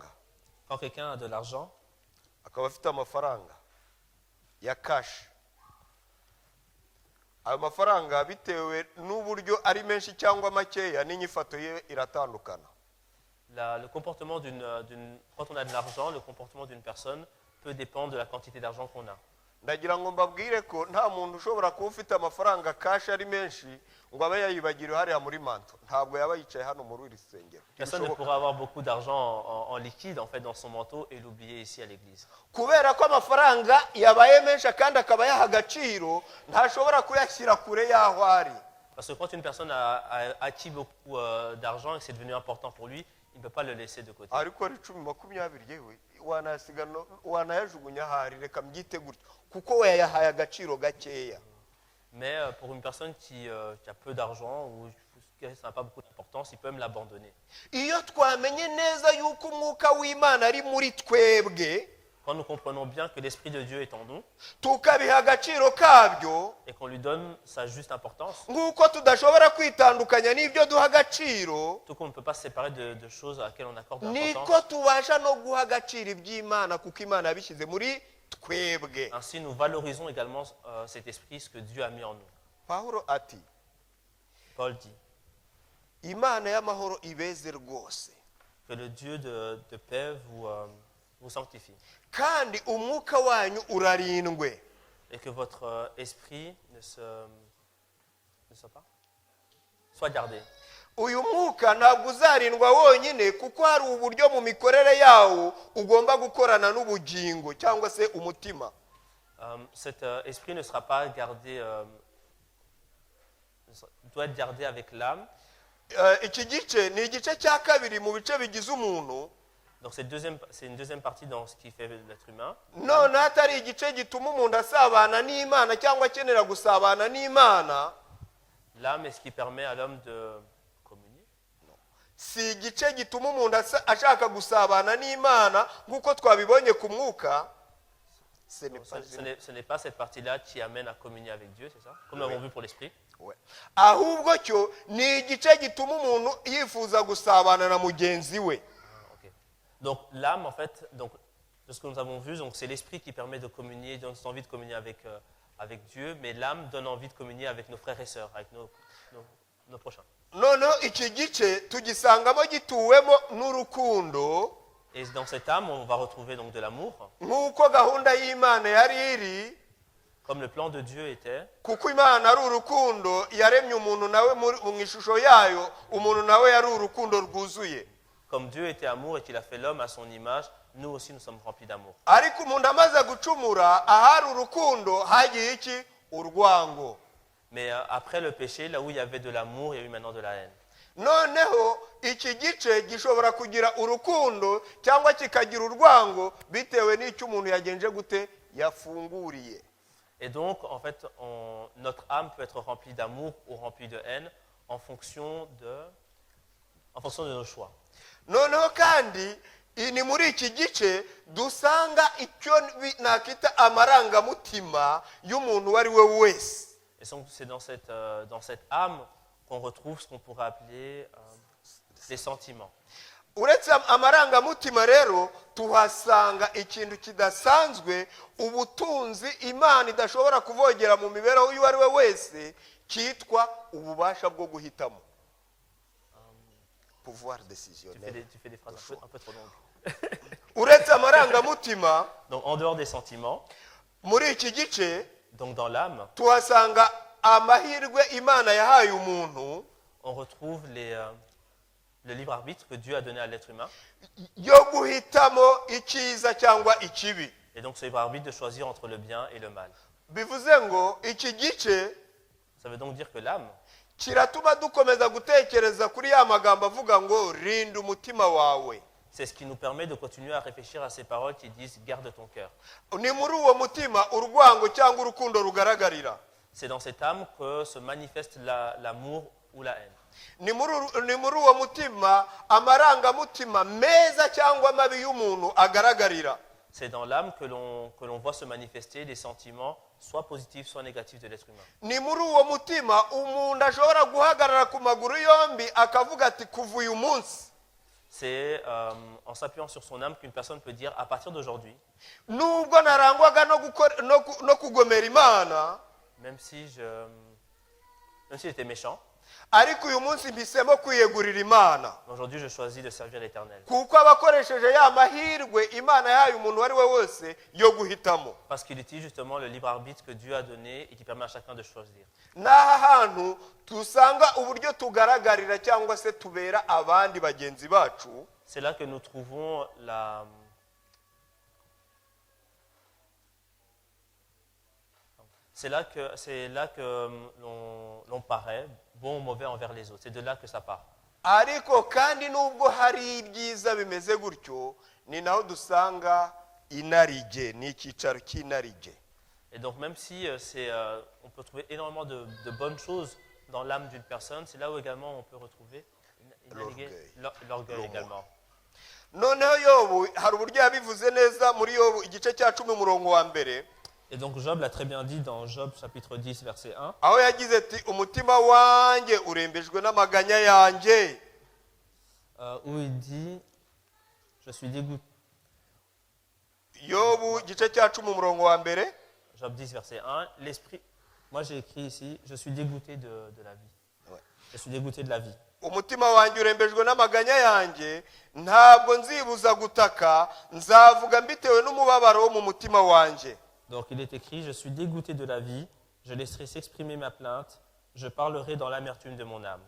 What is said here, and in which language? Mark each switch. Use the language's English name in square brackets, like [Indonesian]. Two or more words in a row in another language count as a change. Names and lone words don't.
[French] Quand quelqu'un a de l'argent, [Kinyarwanda] akaba afite amafaranga ya kashi, ayo mafaranga bitewe n'uburyo ari menshi cyangwa makeya n'inyifato ye iratandukana. [French] le comportement quand on a de l'argent, le comportement d'une personne peut dépendre de la quantité d'argent qu'on a. [Kinyarwanda] ndagira ngo mbabwire ko nta muntu ushobora kuba ufite amafaranga kashi ari menshi ngo abe yayibagiriwe hariya muri manto. ntabwo yaba yicaye hano muri iri sengero. [French] Personne ne pourra avoir beaucoup d'argent en liquide en fait dans son manteau et l'oublier ici à l'église. [Kinyarwanda] kubera ko amafaranga yabaye menshi kandi akaba yaha agaciro, ntashobora kuyashyira kure y'aho ari. [French] Parce que quand une personne a acquis beaucoup d'argent et que c'est devenu important pour lui, il ne peut pas le laisser de côté. [Kinyarwanda] ariko ari 10-20 yewe wanayajugunya ahari, reka mbyite gutyo, kuko wayahaye agaciro gakeya. [French] Mais pour une personne qui a peu d'argent ou ça n'a pas beaucoup d'importance, il peut même l'abandonner. [Kinyarwanda] iyo twamenye neza yuko umwuka w'Imana ari muri twebwe, [French] Quand nous comprenons bien que l'Esprit de Dieu est en nous [Kinyarwanda] tukabiha agaciro kabyo, [French] et qu'on lui donne sa juste importance, [Kinyarwanda] nk'uko tudashobora kwitandukanya n'ibyo duha agaciro, [French] tout qu'on ne peut pas se séparer de choses à laquelle on accorde [Kinyarwanda] niko [French] l'importance. [Kinyarwanda] tubasha no guha agaciro iby'Imana kuko Imana yabishyize muri twebwe. [French] Ainsi, nous valorisons également cet esprit, ce que Dieu a mis en nous. [Kinyarwanda] Pawulo ati, [French] Paul dit [Kinyarwanda] Imana y'amahoro ibeze rwose, [French] que le Dieu de paix vous sanctifie [Kinyarwanda] kandi umwuka wanyu urarindwe. [French] et que votre esprit ne soit gardé. [Kinyarwanda] uyu mwuka ntabwo uzarindwa wonyine, kuko hari uburyo mu mikorere yawo ugomba gukorana n'ubugingo cyangwa se umutima. [French] Cet esprit ne sera pas gardé, doit être gardé avec l'âme. [Kinyarwanda] iki gice ni igice cya kabiri mu bice bigize umuntu. [French] Donc c'est une deuxième partie dans ce qui fait l'être humain. [Kinyarwanda] none hatari igice gituma umuntu asabana n'Imana cyangwa akenera gusabana n'Imana, [French] L'âme est ce qui permet à l'homme de communier. [Kinyarwanda] si igice gituma umuntu ashaka gusabana n'Imana nk'uko twabibonye ku mwuka. [French] Ce n'est pas cette partie-là qui amène à communier avec Dieu, c'est ça? Comme nous l'avons vu pour l'esprit. [Kinyarwanda] ahubwo cyo ni igice gituma umuntu yifuza gusabana na mugenzi we. [French] Ok. Donc l'âme, en fait, donc, de ce que nous avons vu, donc, c'est l'esprit qui permet de communier, donne envie de communier avec Dieu, mais l'âme donne envie de communier avec nos frères et sœurs, avec nos prochains. [Kinyarwanda] noneho iki gice tugisangamo gituwemo n'urukundo, [French] Et dans cette âme, on va retrouver donc de l'amour, [Kinyarwanda] nk'uko gahunda y'Imana yari iri, [French] comme le plan de Dieu était. [Kinyarwanda] kuko Imana ari urukundo, yaremye umuntu nawe mu ishusho yayo, umuntu nawe yari urukundo rwuzuye. [French] Comme Dieu était amour et qu'il a fait l'homme à son image, nous aussi nous sommes remplis d'amour. [Kinyarwanda] ariko umuntu amaze gucumura, ahari urukundo hagiye iki? Urwango. [French] Mais après le péché, là où il y avait de l'amour, il y a eu maintenant de la haine. [Kinyarwanda] noneho iki gice gishobora kugira urukundo cyangwa kikagira urwango bitewe n'icyo umuntu yagenje gute, yafunguriye. [French] Et donc, en fait, notre âme peut être remplie d'amour ou remplie de haine en fonction de nos choix. [Kinyarwanda] noneho kandi ni muri iki gice dusanga icyo nakita amarangamutima y'umuntu uwo ari we wese. [French] Et donc, c'est dans cette âme qu'on retrouve ce qu'on pourrait appeler les sentiments. [Kinyarwanda] uretse amarangamutima rero tuhasanga ikintu kidasanzwe, ubutunzi Imana idashobora kuvogera mu mibereho y'uwo ari we wese, cyitwa ububasha bwo guhitamo. [French] Pouvoir décisionnel. Tu fais des phrases un peu trop longues. [Kinyarwanda] uretse amarangamutima, [French] Donc, en dehors des sentiments, [Kinyarwanda] muri iki gice [French] donc dans l'âme, [Kinyarwanda] tuhasanga amahirwe Imana yahaye umuntu [French] on retrouve le libre arbitre que Dieu a donné à l'être humain. [Kinyarwanda] yo guhitamo icyiza cyangwa ikibi. [French] Et donc, ce libre arbitre de choisir entre le bien et le mal. [Kinyarwanda] bivuze ngo iki gice [French] Ça veut donc dire que l'âme, [Kinyarwanda] kiratuma dukomeza gutekereza kuri ya magambo avuga ngo rinda umutima wawe. [French] c'est ce qui nous permet de continuer à réfléchir à ces paroles qui disent « garde ton cœur ». [Kinyarwanda] ni muri uwo mutima urwango cyangwa urukundo rugaragarira. [French] C'est dans cette âme que se manifeste l'amour ou la haine. [Kinyarwanda] ni muri uwo mutima amarangamutima meza cyangwa mabi y'umuntu agaragarira. [French] C'est dans l'âme que l'on voit se manifester les sentiments, soit positifs, soit négatifs de l'être humain. [Kinyarwanda] ni muri uwo mutima umuntu ashobora guhagarara ku maguru yombi akavuga ati kuva uyu munsi. [French] C'est en s'appuyant sur son âme qu'une personne peut dire à partir d'aujourd'hui, [Kinyarwanda] nubwo narangwaga no kugomera Imana, [French] même si j'étais méchant, [Kinyarwanda] ariko uyu munsi mpisemo kwiyegurira Imana, [French] aujourd'hui je choisis de servir l'Éternel. [Kinyarwanda] kuko abakoresheje ya mahirwe Imana yahaye umuntu uwo ari we wese yo guhitamo. [French] Parce qu'il utilise justement le libre arbitre que Dieu a donné et qui permet à chacun de choisir. [Kinyarwanda] n'aha hantu dusanga uburyo tugaragarira cyangwa se tubera abandi bagenzi bacu. [French] C'est là que nous trouvons c'est là que l'on paraît bon ou mauvais envers les autres. C'est de là que ça part. [Kinyarwanda] ariko kandi nubwo hari ibyiza bimeze gutyo, ni naho dusanga inarijye, ni icyicaro cy'inarijye. [French] Et donc même si on peut trouver énormément de bonnes choses dans l'âme d'une personne, c'est là où également on peut retrouver l'orgueil également. [Kinyarwanda] noneho Yobu hari uburyo yabivuze neza muri Yobu igice cya 10 umurongo wa mbere. [French] Et donc Job l'a très bien dit dans Job chapitre 10 verset 1. [Kinyarwanda] aho yagize ati umutima wanjye urembejwe n'amaganya yanjye. [French] Où il dit je suis dégoûté. [Kinyarwanda] Yobu igice cya 10 umurongo wa mbere. [French] Job 10 verset 1, l'esprit, moi j'ai écrit ici, je suis dégoûté de la vie. Ouais. Je suis dégoûté de la vie. [Kinyarwanda] umutima wanjye urembejwe n'amaganya yanjye, ntabwo nzibuza gutaka, nzavuga mbitewe n'umubabaro wo mu mutima wanjye. [French] Donc il est écrit, je suis dégoûté de la vie, je laisserai s'exprimer ma plainte, je parlerai dans l'amertume de mon âme.